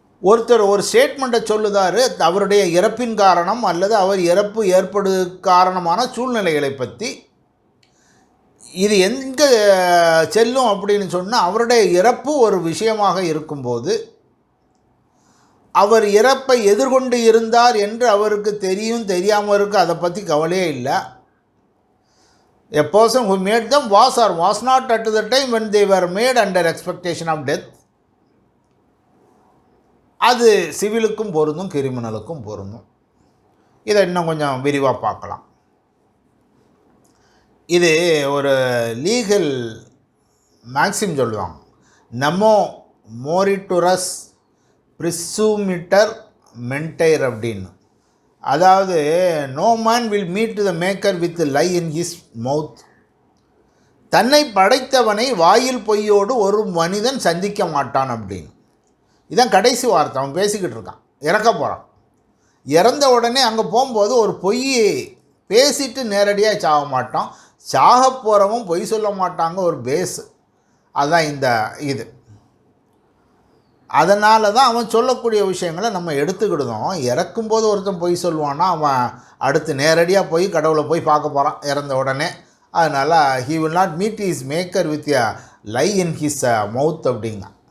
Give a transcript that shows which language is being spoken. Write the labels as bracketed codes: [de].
[ta] ஒருத்தர் ஒரு ஸ்டேட்மெண்ட்டை சொல்லுதார், அவருடைய இறப்பின் காரணம் அல்லது அவர் இறப்பு ஏற்படு காரணமான சூழ்நிலைகளை பற்றி. இது எங்கே செல்லும் அப்படின்னு சொன்னால், அவருடைய இறப்பு ஒரு விஷயமாக இருக்கும்போது அவர் இறப்பை எதிர்கொண்டு இருந்தார் என்று அவருக்கு தெரியாமல் இருக்குது, அதை பற்றி கவலையே இல்லை. [en] A person who made them was or was not at the time when they were made under expectation of death. [ta] அது சிவிலுக்கும் பொருந்தும் கிரிமினலுக்கும் பொருந்தும். இதை இன்னும் கொஞ்சம் விரிவாக பார்க்கலாம். இது ஒரு லீகல் மேக்ஸிம் சொல்லுவாங்க, நமோ மோரிட்டுரஸ் ப்ரிசூமிட்டர் மென்டைர் அப்படின்னு. அதாவது [en] No man will meet the maker with lie in his mouth. [ta] தன்னை படைத்தவனை வாயில் பொய்யோடு ஒரு மனிதன் சந்திக்க மாட்டான் அப்படின்னு. இதான் கடைசி வார்த்தை. அவன் பேசிக்கிட்டு இருக்கான், இறக்க போகிறான். இறந்த உடனே அங்கே போகும்போது ஒரு பொய் பேசிட்டு நேரடியாக சாக மாட்டான், சாக போகிறவன் பொய் சொல்ல மாட்டாங்க, ஒரு பேஸு. அதுதான் இந்த இது. அதனால தான் அவன் சொல்லக்கூடிய விஷயங்களை நம்ம எடுத்துக்கிடுதோம். இறக்கும்போது ஒருத்தன் பொய் சொல்லுவான்னா அவன் அடுத்து நேரடியாக போய் கடவுளை போய் பார்க்க போகிறான் இறந்த உடனே. அதனால் [en] he will not meet his maker with a lie in his mouth [ta] அப்படிங்க.